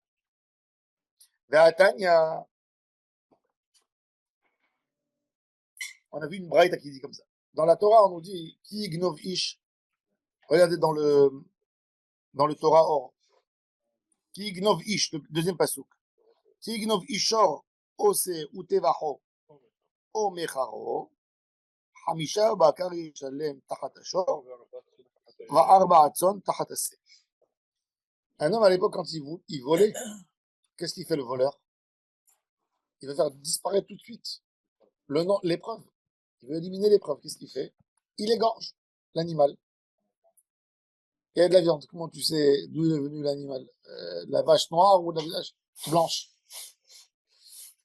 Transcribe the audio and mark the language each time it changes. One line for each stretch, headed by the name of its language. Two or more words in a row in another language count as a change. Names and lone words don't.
French: Ve'atanya. On a vu une braïta qui dit comme ça. Dans la Torah, on nous dit,
Hebrew: כי יגנב איש.
French: Regardez dans le Torah Or.
Hebrew: כי יגנב איש,
French: le deuxième pasuk.
Hebrew: כי יגנב איש שור או שה וטבחו או מכרו. חמישה בקר ישלם תחת השור, וארבע צאן תחת השא.
French: Un homme à l'époque, quand il volait, qu'est-ce qu'il fait le voleur? Il veut faire disparaître tout de suite l'épreuve. Il veut éliminer l'épreuve. Qu'est-ce qu'il fait? Il égorge l'animal. Il y a de la viande. Comment tu sais d'où est venu l'animal? La vache noire ou la vache blanche?